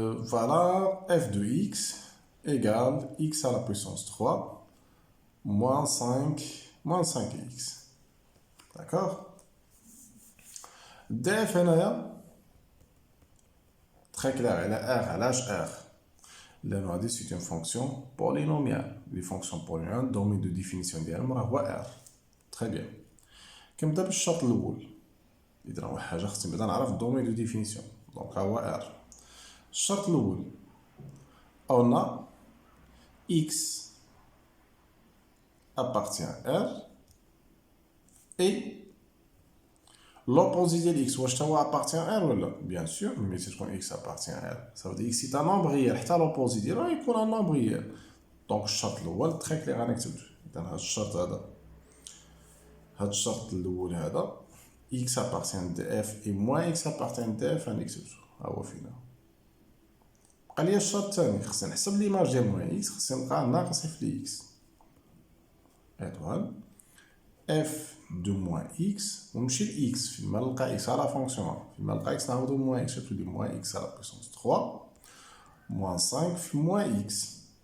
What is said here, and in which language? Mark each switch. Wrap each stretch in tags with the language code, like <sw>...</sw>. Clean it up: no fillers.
<fr>Voilà f de x égale x à la puissance 3 moins 5x. D'accord? df هنايا très clair elle a r</fr> <ar>علاش r لأنه هادي</ar> <fr>c'est une fonction polynomiale. Les fonctions polynomiales domaine de définition</fr> <ar>ديالهم راه هو</ar> <fr>r. très bien.</fr> <ar>كنبدا بالشرط الأول. إذا أول حاجة خصني نبدا نعرف الدومين دو ديفينيسيون. دونك ها هو r.</ar> <fr>الشرط الأول on a x appartient à r et l'opposé de x</fr> <ar>واش تا هو</ar> <fr>appartient à r</fr> <ar>ولا</ar> <fr>bien sûr</fr> <ar>ملي تكون</ar> <fr>x appartient à r ça veut dire x c'est un nombre réel</fr> <ar>حتى</ar> <fr>l'opposé</fr> <ar>ديالو يكون</ar> <fr>un nombre réel.</fr> <ar>دونك الشرط الأول تري كلير غنكتبو. إذا هاد الشرط هذا هاد الشرط الأول هذا</ar> <fr>x appartient de f</fr> <ar>et moins x appartient de f غنكتبو ها هو فينا. بقى ليا الشرط الثاني خصني نحسب ليماج ديال موان اكس خصني نلقى ناقص اف دي اكس ايطوال اف دو موان اكس ونمشي لاكس فيما نلقى اكس على فونكسيون فيما نلقى اكس نعوضو موان اكس تولي موان اكس على بويسونس 3 موان 5 في موان اكس.</ar>